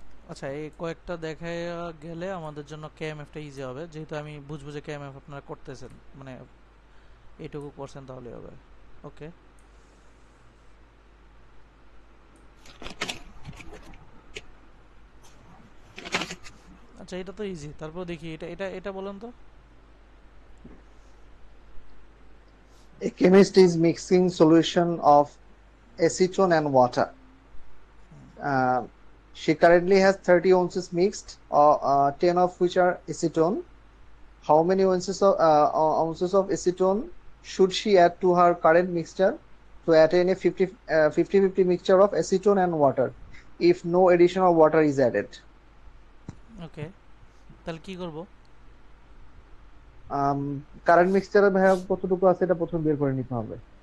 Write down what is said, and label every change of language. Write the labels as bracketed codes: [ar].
[bn] আচ্ছা, এই কয়েকটা দেখে গেলে আমাদের জন্য কেএমএফটা ইজি হবে, যেহেতু আমি বুঝবো যে কেএমএফ আপনারা করতেছেন, মানে এইটুকু করছেন, তাহলে হবে। ওকে, আচ্ছা এটা তো ইজি, তারপর দেখি এটা এটা এটা বলেন তো। [en] A chemist is mixing solution of acetone and water. Uh, she currently has 30 ounces mixed, 10 of which are acetone. How many ounces of acetone should she add to her current mixture to attain a 50-50 mixture of acetone and water if no additional water is added? [bn] ওকে, তাহলে কি করব? Current মিক্সচারে ভাইয়া কতটুকু আছে এটা প্রথম বের করে নিতে হবে।